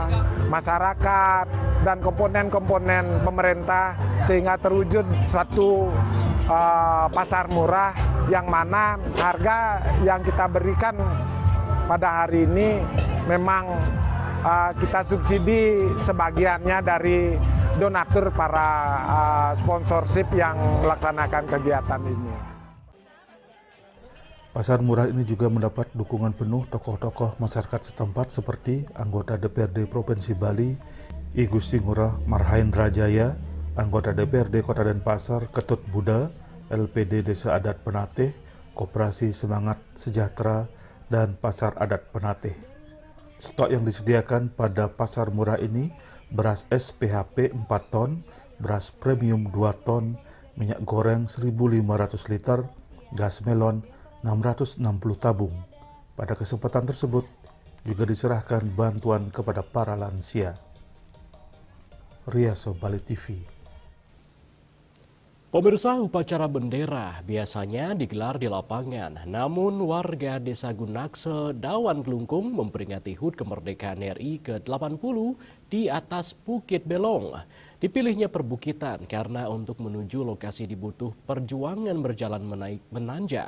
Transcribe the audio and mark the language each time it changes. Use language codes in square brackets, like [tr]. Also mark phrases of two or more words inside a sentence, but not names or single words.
[id] masyarakat, dan komponen-komponen pemerintah sehingga terwujud suatu pasar murah yang mana harga yang kita berikan pada hari ini memang kita subsidi sebagiannya dari donatur para sponsorship yang melaksanakan kegiatan ini. Pasar murah ini juga mendapat dukungan penuh tokoh-tokoh masyarakat setempat seperti anggota DPRD Provinsi Bali, I Gusti Ngurah Marhaendra Jaya, anggota DPRD Kota Denpasar Ketut Buddha, LPD Desa Adat Penateh, Koperasi Semangat Sejahtera, dan Pasar Adat Penateh. Stok yang disediakan pada pasar murah ini beras SPHP 4 ton, beras premium 2 ton, minyak goreng 1.500 liter, gas melon 660 tabung. Pada kesempatan tersebut juga diserahkan bantuan kepada para lansia. Riaso Bali TV. Pemirsa, upacara bendera biasanya digelar di lapangan, namun warga Desa Gunakse, Dawan Kelungkung memperingati HUT kemerdekaan RI ke-80 di atas Bukit Belong. Dipilihnya perbukitan karena untuk menuju lokasi dibutuh perjuangan berjalan menanjak.